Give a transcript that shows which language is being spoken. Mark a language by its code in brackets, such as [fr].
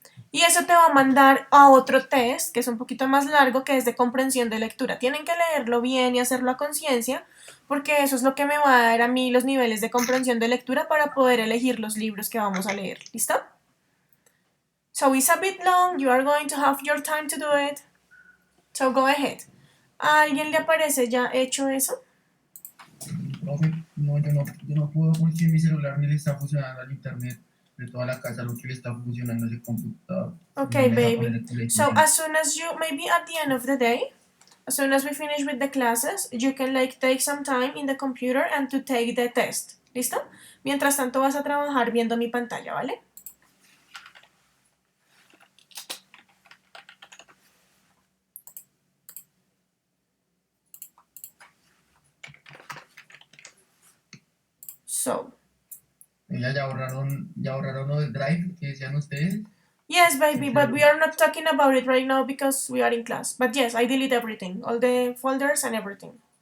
[es] Y eso te va a mandar a otro test, que es un poquito más largo, que es de comprensión de lectura. Tienen que leerlo bien y hacerlo a conciencia, porque eso es lo que me va a dar a mí los niveles de comprensión de lectura para poder elegir los libros que vamos a leer. ¿Listo? [en] So it's a bit long, you are going to have your time to do it. So go ahead. [es] ¿A alguien le aparece ya hecho eso? Profe, no, yo no puedo porque mi celular ni le está funcionando al internet de toda la casa, lo que le está funcionando es el computador. [en] Okay, [es] No me deja poner el [en] baby. [es] colegio. [en] So as soon as you, maybe at the end of the day, as soon as we finish with the classes, you can like take some time in the computer and to take the test. [es] ¿Listo? Mientras tanto vas a trabajar viendo mi pantalla, ¿vale? [en] So, [es] Ya borraron lo del drive que decían ustedes. [en] yes, baby, but we are not talking about it right now because we are in class. But yes, I delete everything, all the folders and everything.